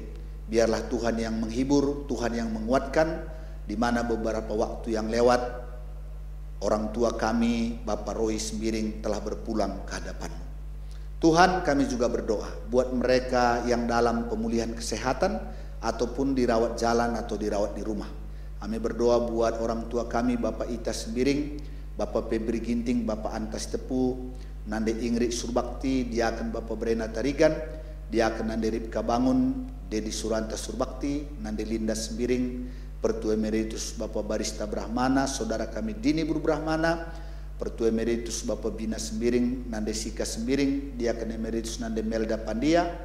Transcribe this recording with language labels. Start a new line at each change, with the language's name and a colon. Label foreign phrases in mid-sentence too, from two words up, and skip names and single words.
Indonesian: Biarlah Tuhan yang menghibur, Tuhan yang menguatkan, di mana beberapa waktu yang lewat orang tua kami Bapak Roy Sembiring telah berpulang ke hadapan-Mu. Tuhan, kami juga berdoa buat mereka yang dalam pemulihan kesehatan ataupun dirawat jalan atau dirawat di rumah. Kami berdoa buat orang tua kami Bapak Ita Sembiring, Bapak Febri Ginting, Bapak Antas Tepu, Nande Ingrid Surbakti, Diaken Bapak Brena Tarigan, Diaken Nande Ripka Bangun, Dedi Suranta Surbakti, Nande Linda Sembiring, Pertua Emeritus Bapak Barista Brahmana, saudara kami Dini Buru Brahmana, Pertua Emeritus Bapak Bina Sembiring, Nande Sika Sembiring, Diaken Emeritus Nande Melda Pandia,